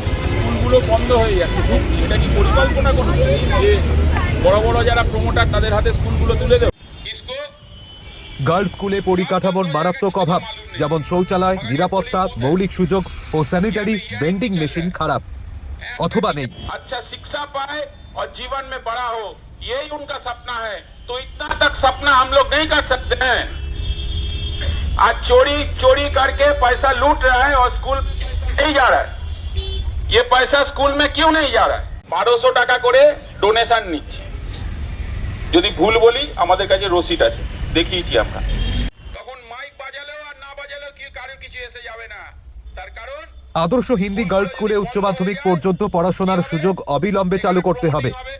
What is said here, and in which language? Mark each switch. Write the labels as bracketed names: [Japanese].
[Bangla] স্কুলগুলো বন্ধ হয়ে যাচ্ছে, ঢুকছে। এটা কি পরিকল্পনা কোনো যে বড় বড় যারা প্রমোটার তাদের হাতে স্কুলগুলো তুলে দেবে? গার্লস স্কুলে পরিকাঠামোর মারাত্মক অভাব, যেমন শৌচালয়, নিরাপত্তা, মৌলিক সুযোগ ও স্যানিটারি ভেন্ডিং মেশিন খারাপ অথবা নেই। [Hindi] अच्छा शिक्षा पाए और जीवन में बड़ा हो, यही उनका सपना है। तो इतना तक सपना हम लोग नहीं कर सकते हैं। आज चोरी करके पैसा लूट रहा है और स्कूल नहीं जा रहा है। ये पैसा स्कूल में क्यों नहीं जा रहा है? [Bangla] 1200 টাকা করে ডোনেশন নিচ্ছে। যদি ভুল বলি আমাদের কাছে রসিদ আছে, দেখিয়েছি আমরা। তখন মাইক বাজালেও আর না বাজালেও কি কারণ কিছু এসে যাবে না, তার কারণ আদর্শ হিন্দি গার্লস স্কুলে উচ্চ মাধ্যমিক পর্যন্ত পড়াশোনার সুযোগ অবিলম্বে চালু করতে হবে।